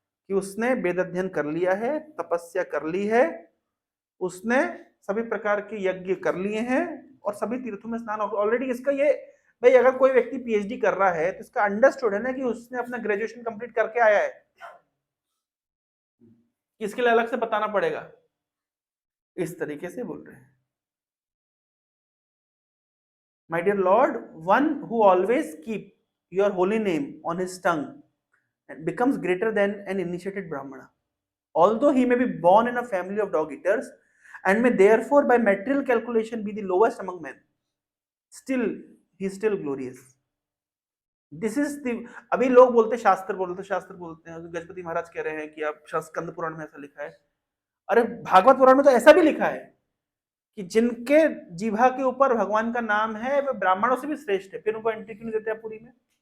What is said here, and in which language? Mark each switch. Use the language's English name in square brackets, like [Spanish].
[Hindi] कि उसने वेद अध्ययन कर लिया है, तपस्या कर ली है, उसने सभी प्रकार के यज्ञ कर लिए हैं और सभी तीर्थों में स्नान ऑलरेडी। इसका ये भाई, अगर कोई व्यक्ति पीएचडी कर रहा है तो इसका अंडरस्टूड है ना कि उसने अपना ग्रेजुएशन कंप्लीट करके आया है, इसके लिए अलग से बताना पड़ेगा। इस तरीके से बोल रहे हैं। [English] My dear Lord, one who always keep your holy name on his tongue and becomes greater than an initiated Brahmana, although he may be born in a family of dog eaters and may therefore by material calculation be the lowest among men, still he is still glorious. This is the, [Hindi] अभी लोग बोलते शास्त्र बोलते हैं, गजपति महाराज कह रहे हैं कि आप स्कंद पुराण में ऐसा लिखा है। अरे भागवत पुराण में तो ऐसा भी लिखा है कि जिनके जीवा के ऊपर भगवान का नाम है वे ब्राह्मणों से भी श्रेष्ठ है। फिर उनको एंट्री क्यों नहीं देते आप पूरी में?